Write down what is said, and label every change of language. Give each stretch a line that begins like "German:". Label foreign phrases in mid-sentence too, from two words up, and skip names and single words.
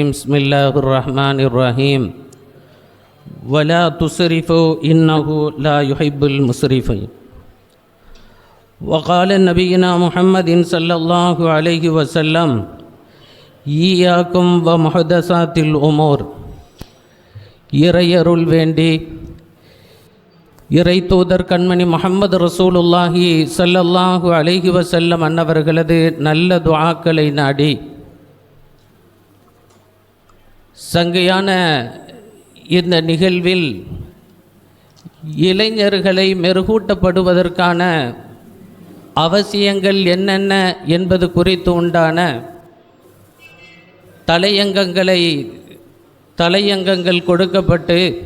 Arabic: بسم الله الرحمن الرحيم. ولا تسرفوا إنه لا يحب المسرفين. وقال نبينا محمد صلى الله عليه وسلم إياكم ومحدثات الأمور.
Tamil: இறையருள் வேண்டி இறை தூதர் கண்மணி முஹம்மது
Arabic: رسول الله صلى الله عليه وسلم
Tamil: அன்னவர்களது நல்ல துஆக்களை நாடி சங்கையான இந்த நிகழ்வில் இளைஞர்களை மெருகூட்டப்படுவதற்கான அவசியங்கள் என்னென்ன என்பது குறித்து உண்டான தலையங்கங்கள் கொடுக்கப்பட்டு